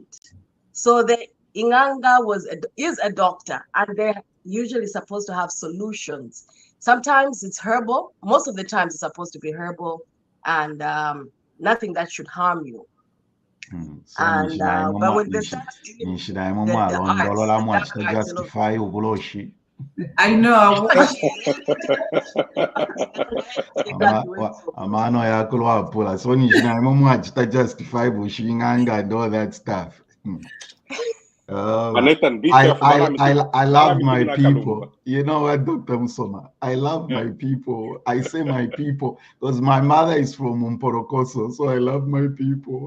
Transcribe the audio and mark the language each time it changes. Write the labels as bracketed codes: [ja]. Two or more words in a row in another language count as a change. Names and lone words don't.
[en] So the Inganga is a doctor, and they're usually supposed to have solutions. Sometimes it's herbal. Most of the times it's supposed to be herbal and nothing that should harm you. And but with the I know. [bem] Amano yakulu apula. [en] So justify bushing and all that stuff. Nathan, be careful. I love my people. You know what, Dr. Musoma? I love my people. I say my people because my mother is from Mporokoso, so I love my people.